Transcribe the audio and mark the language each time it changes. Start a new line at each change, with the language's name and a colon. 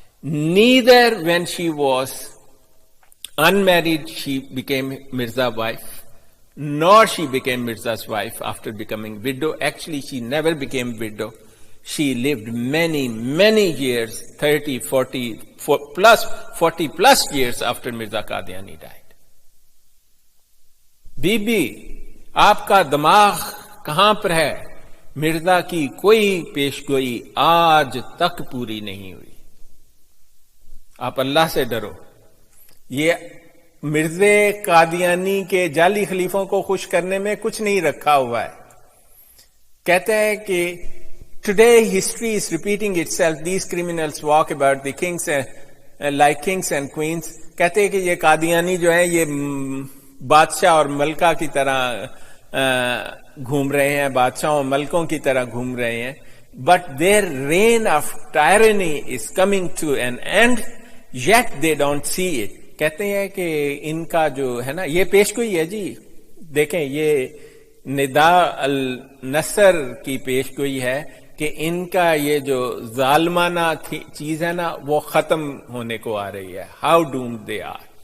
English: Neither when she was unmarried she became Mirza's wife, nor she became Mirza's wife after becoming widow. Actually, she never became widow. She lived many, many years, 30, 40 plus years after Mirza Qadiani died.
Urdu: Be be, آپ کا دماغ کہاں پر ہے؟ مرزا کی کوئی پیشگوئی آج تک پوری نہیں ہوئی. آپ اللہ سے ڈرو. یہ مرزا قادیانی کے جعلی خلیفوں کو خوش کرنے میں کچھ نہیں رکھا ہوا ہے. کہتے ہیں کہ
English: today history is repeating itself. These criminals walk about the kings like kings and queens.
Urdu: کہتے ہیں کہ یہ قادیانی جو ہیں یہ بادشاہ اور ملکہ کی طرح گھوم رہے ہیں، بادشاہ اور ملکوں کی طرح گھوم رہے ہیں.
English: But their reign of tyranny is coming to an end, yet they don't see it.
Urdu: کہتے ہیں کہ ان کا جو ہے نا، یہ پیشگوئی ہے جی. دیکھیں، یہ ندا النصر کی پیشگوئی ہے کہ ان کا یہ جو ظالمانہ چیز ہے نا وہ ختم ہونے کو آ رہی ہے.
English: How doomed they are.